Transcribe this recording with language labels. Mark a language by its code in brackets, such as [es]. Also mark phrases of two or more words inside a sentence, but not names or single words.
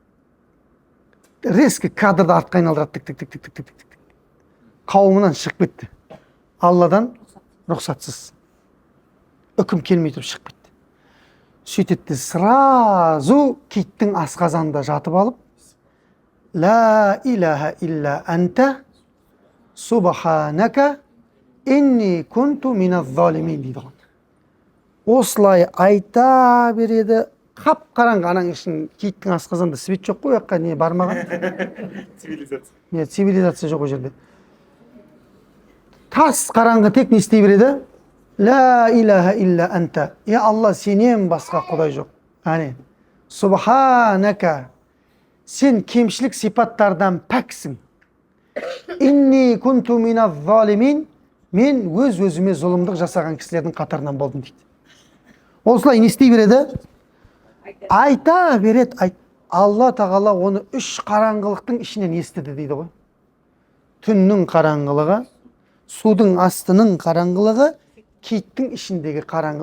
[kk] Резко кадрды артқа айналдырады, тік. Қауымынан шығып кетті. Алладан рұқсатсыз. Үкім келмей тұрып шығып кетті. Сөйтеді, сразу киттің асқазанында жатып алып, [ar] لا إله إلا أنت سبحانك إني كنت من الظالمين дейді. [kk] Осылай айта береді. Қап-қараңғы, анаң үшін киттің асқазанында свет жоқ қой, ояққа не бармаған? Цивилизация. Цивилизация жоқ о жерде. Тас қараңғы тек не істей береді? [ar] لا إله إلا أنت. [kk] Алла, сенен басқа құдай жоқ. Әне, субханака, сен кемшілік сипаттардан пәксің. [ar] إني كنت من الظالمين, [kk] мен өз-өзіме зұлымдық жасаған кісілердің қатарынан болдым дейді. Осылай не істей береді? Айта береді. Алла тағала оны үш қараңғылықтың ішінен естіді дейді ғой. Түннің қараңғылығы, судың астының қараңғылығы, киттің ішіндегі қараңғы.